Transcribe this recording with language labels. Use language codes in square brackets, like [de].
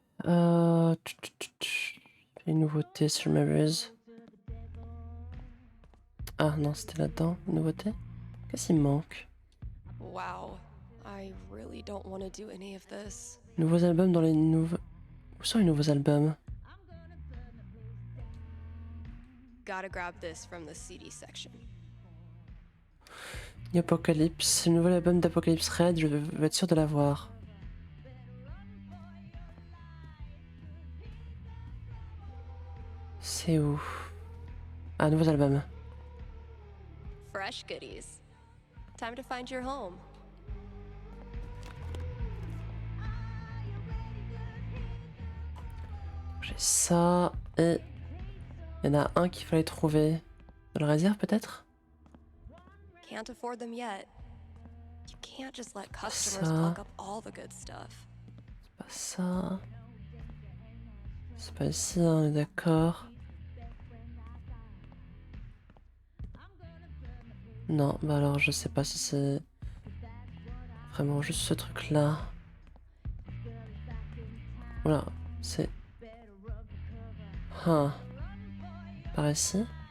[fr] Les nouveautés, si je m'abuse. Ah non, c'était là-dedans, les nouveautés. Qu'est-ce qu'il me manque? [en] Wow, I really don't want to do any of this. [fr] Nouveaux albums dans les nouveaux. Où sont les nouveaux albums? [en] Gotta grab this from the CD section. [fr] Apocalypse, le nouvel album d'Apocalypse Red, je veux être sûr de l'avoir. C'est où? Ah, nouveaux albums. [en] Fresh goodies. Time to find your home. [fr] J'ai ça et il y en a un qu'il fallait trouver dans la réserve peut-être. [en] Can't afford them yet. You can't just let customers [fr] Ça. [en] plug up all the good stuff. [fr] C'est pas ça. C'est pas ici, hein, on est d'accord. Non, bah alors je sais pas si c'est vraiment juste ce truc là. Voilà, c'est. Ah. Par ici.